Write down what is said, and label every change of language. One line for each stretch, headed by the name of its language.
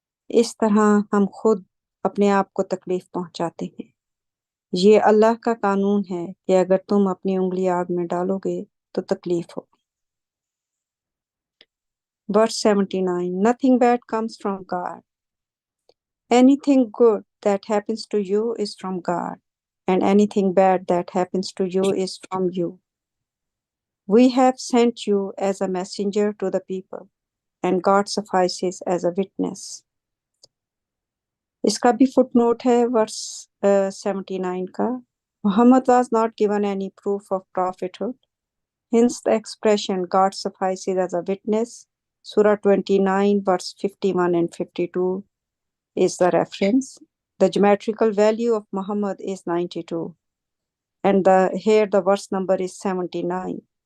Urdu: اس طرح ہم خود اپنے آپ کو تکلیف پہنچاتے ہیں۔ یہ اللہ کا قانون ہے کہ اگر تم اپنی انگلی آگ میں ڈالو گے تو تکلیف ہو۔
English: Verse 79۔ Nothing bad comes from God. Anything good that happens to you is from God, and anything bad that happens to you is from you. We have sent you as a messenger to the people, and God suffices as a witness.
Urdu: اس کا بھی fit note ہے ورس 79 کا۔
English: Muhammad was not given any proof of prophethood. Hence the expression God suffices as a witness. Surah 29 verse 51 and 52 is the reference. The geometrical value of Muhammad is 92, and here the verse number is 79.